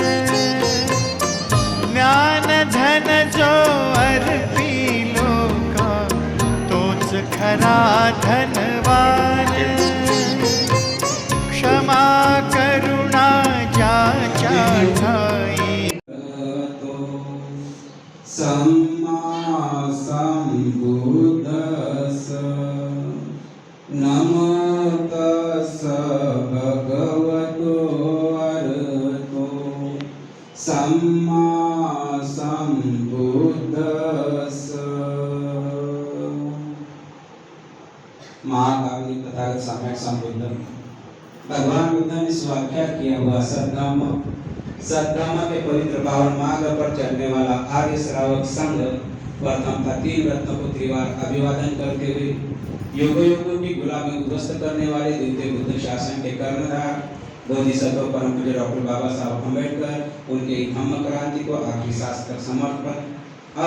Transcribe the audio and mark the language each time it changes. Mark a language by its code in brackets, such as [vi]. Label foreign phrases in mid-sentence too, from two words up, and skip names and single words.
[mr] ज्ञान धन जो अर्पी लोका, तोच खरा धनवान. क्षमा करुणा ज्याच्या ठाई, [pi] सम्मा सम्बुद्धस्स. नमो तस्स भगवतो अरहतो सम्मा सम्बुद्धस्स. [hi] महाकाव्य तथागत सम्यक संबुद्ध भगवान बुद्ध ने स्वाख्या किया हुआ सद्धाम, सद्धाम के पवित्र पावन मार्ग पर चलने वाला आर्य श्रावक संघ प्रथमतः 3 रत्नों को त्रिवार अभिवादन करते हुए युगों युगों की गुलामी उध्वस्त करने वाले द्वितीय बुद्ध शासन के कर्णधार बोधिसत्व परम पूज्य डॉक्टर बाबा साहब अम्बेडकर उनके धम्म क्रांति को आखिरी सांस तक समर्पण।